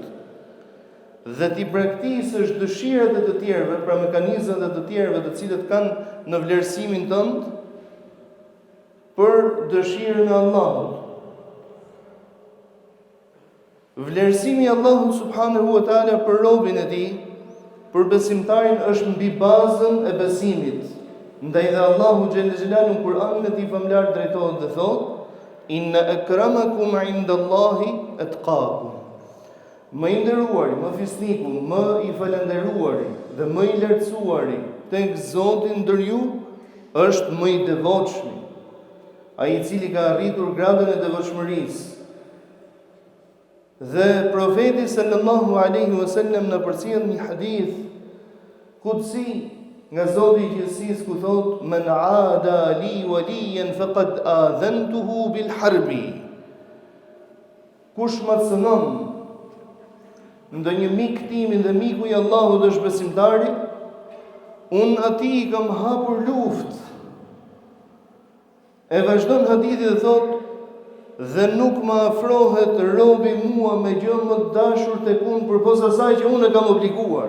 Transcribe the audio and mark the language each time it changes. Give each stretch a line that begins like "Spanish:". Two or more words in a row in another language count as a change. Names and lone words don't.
Albanian: Dhe ti praktikësh dëshirat e të tjerëve, pra mekanizmat e të tjerëve të cilët kanë në vlerësimin tënd për dëshirën e Allahut. Vlerësimi i Allahut
Arabic: subhanahu wa taala
Albanian: për robën e tij, për besimtarin, është mbi bazën e besimit. Ndaj dhe Allahu
Arabic: xhella xhelalu
Albanian: në Kur'anin e tij famlar drejtohet dhe thotë:
Arabic: inna akramakum indallahi atqakum.
Albanian: Më i nderuari, më fisniku, më i falënderuari dhe më i lartësuari tek Zoti ndër ju është më i devotshëm, ai i cili ka arritur gradën e devotshmërisë. Dhe profeti
Arabic: sallallahu alaihi wasallam
Albanian: na përcjell një
Arabic: hadith qudsi
Albanian: nga Zoti i gjithësisë, ku thot:
Arabic: men aada li waliyan faqad adhantuhu bil harbi.
Albanian: Kush më cënon ndonjë mik timin dhe miku i Allahut është besimtari, unë atij i kam hapur luftë. E vazhdon hadithi dhe thot: dhe nuk më afrohet robi mua me gjë më të dashur tek unë përposa asaj që unë e kam obliguar.